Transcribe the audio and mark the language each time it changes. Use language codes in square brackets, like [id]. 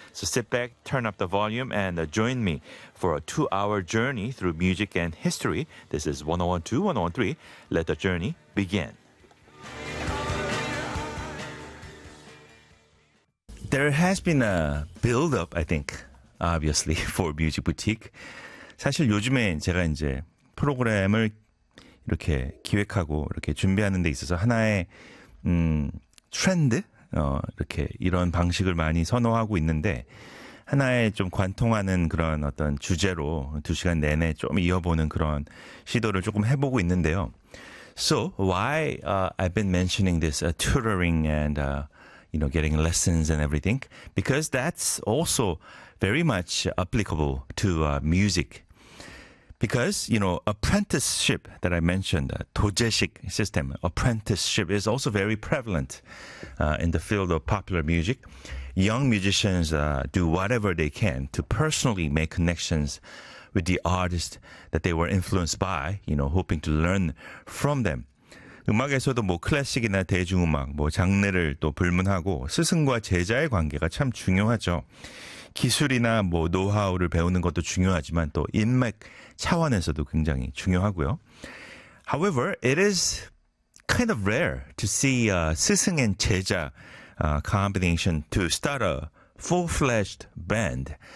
[en] So sit back, turn up the volume, and join me for a 2-hour journey through music and history. This is 101.2, 101.3. Let the journey begin. There has been a build-up, I think, obviously, for Music Boutique. [ko] 사실 요즘에 제가 이제 프로그램을 이렇게 기획하고 이렇게 준비하는 데 있어서 하나의 트렌드? 이렇게 이런 방식을 많이 선호하고 있는데 하나의 좀 관통하는 그런 어떤 주제로 2시간 내내 좀 이어보는 그런 시도를 조금 해보고 있는데요. [en] So, why I've been mentioning this tutoring and you know, getting lessons and everything, because that's also very much applicable to music. Because, you know, apprenticeship that I mentioned, 도제식 system, apprenticeship is also very prevalent in the field of popular music. Young musicians do whatever they can to personally make connections with the artists that they were influenced by, you know, hoping to learn from them. [ko] 음악에서도 뭐 클래식이나 대중음악, 뭐 장르를 또 불문하고 스승과 제자의 관계가 참 중요하죠. 기술이나 뭐 노하우를 배우는 것도 중요하지만 또 인맥 차원에서도 굉장히 중요하고요. [en] However, it is kind of rare to see a 스승 and 제자 combination to start a full-fledged band.